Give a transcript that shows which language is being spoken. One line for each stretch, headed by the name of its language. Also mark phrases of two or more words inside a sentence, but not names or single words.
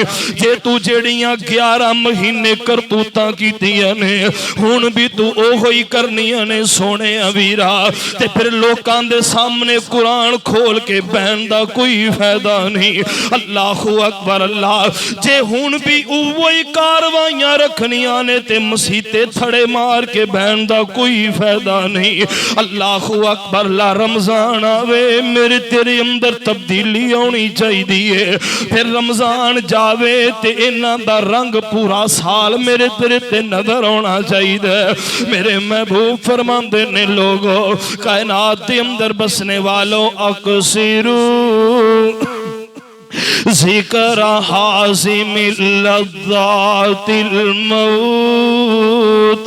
Punjabi: جے توں جیہڑیاں 11 مہینے کرتوتاں کیتیاں نے، ہن بھی توں اوہو ہی کرنیاں نے سوہنے ویرا، تے فیر لوکاں دے سامنے قرآن کھول کے بہن دا کوئی فائدہ نہیں.
Arabic: الله أكبر.
Punjabi: اللہ جے ہن بھی اوہو ہی کارروائیاں رکھنیاں نے، تے مسیتے تھڑے مار کے بہن دا کوئی فائدہ نہیں.
Arabic: الله أكبر.
Punjabi: لا رمضان آوے، میرے تیرے اندر تبدیلی آنی چاہیے. فیر رمضان جاوے تے ایہناں دا رنگ پورا سال میرے تیرے تے نظر آنا چاہیے. میرے محبوب فرماندے نے لوگو کائنات کے اندر بسنے والو,
Arabic: أكثروا ذكر هاذم اللذات الموت.